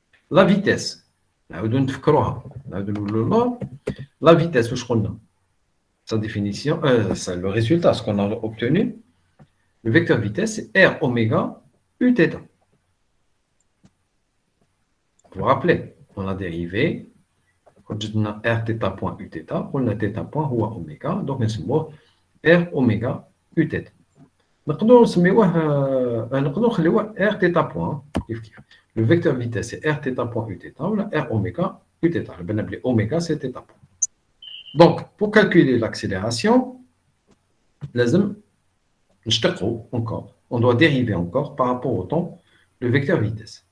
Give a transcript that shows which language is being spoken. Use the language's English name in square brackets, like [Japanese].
[French] La vitesse, la vitesse, sa définition, c'est le résultat, ce qu'on a obtenu, le vecteur vitesse, c'est R oméga U θ. Vous vous rappelez, on a dérivé, quand on a R θ point U θ, on a θ point ou oméga, donc on se voit R oméga U θ. [Arabic] نقدروا نسميوه نقدروا نخليوه R θ point. [French] Le vecteur vitesse, c'est R θ point U θ ou R oméga U θ. Le appelé oméga, c'est θ point. Donc, pour calculer l'accélération, on doit dériver encore par rapport au temps le vecteur vitesse.